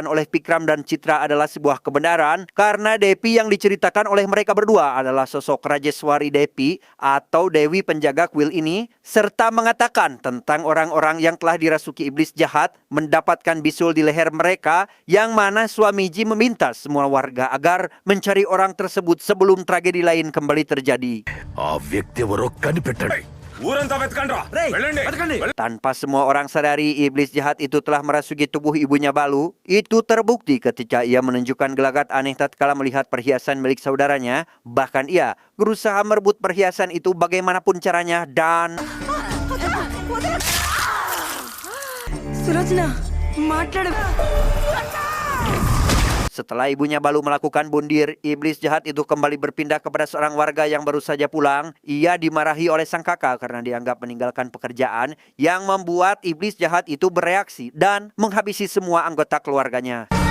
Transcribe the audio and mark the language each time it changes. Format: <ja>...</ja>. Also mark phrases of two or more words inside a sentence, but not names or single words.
<id>oleh Pikram dan Citra adalah sebuah kebenaran karena Depi yang diceritakan oleh mereka berdua adalah sosok Rajeswari Depi atau Dewi penjaga kuil ini, serta mengatakan tentang orang-orang yang telah dirasuki iblis jahat mendapatkan bisul di leher mereka, yang mana Swamiji meminta semua warga agar mencari orang tersebut sebelum tragedi lain kembali terjadi.</id> <te>ఆ వ్యక్తి ఎవరో కనిపెట్టండి.</te> <id>Tanpa semua orang sadari, iblis jahat itu telah merasuki tubuh ibunya Balu. Itu terbukti ketika ia menunjukkan gelagat aneh tatkala melihat perhiasan milik saudaranya. Bahkan ia berusaha merebut perhiasan itu bagaimanapun caranya dan...</id> <te>సులోచన మాట్లాడు.</te> <id>Setelah ibunya Balu melakukan bundir, iblis jahat itu kembali berpindah kepada seorang warga yang baru saja pulang. Ia dimarahi oleh sang kakak karena dianggap meninggalkan pekerjaan, yang membuat iblis jahat itu bereaksi dan menghabisi semua anggota keluarganya.</id>